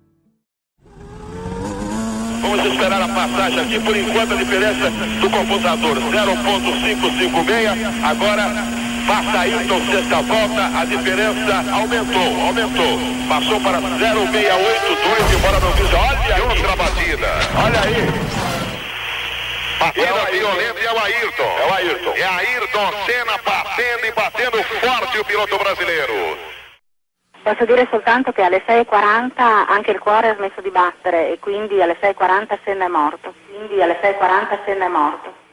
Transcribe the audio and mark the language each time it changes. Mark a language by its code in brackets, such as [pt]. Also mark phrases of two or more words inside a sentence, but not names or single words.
[pt] Vamos esperar a passagem aqui, por enquanto a diferença do computador 0.556, agora passa Ayrton sexta volta, a diferença aumentou, passou para 0.682, embora não fiz, olha aí, outra batida, olha aí. Batida violenta e é o Ayrton. É Ayrton Senna batendo forte o piloto brasileiro. [it] Posso dire soltanto che alle 6.40 anche il cuore ha smesso di battere e quindi alle 6.40 Senna è morto.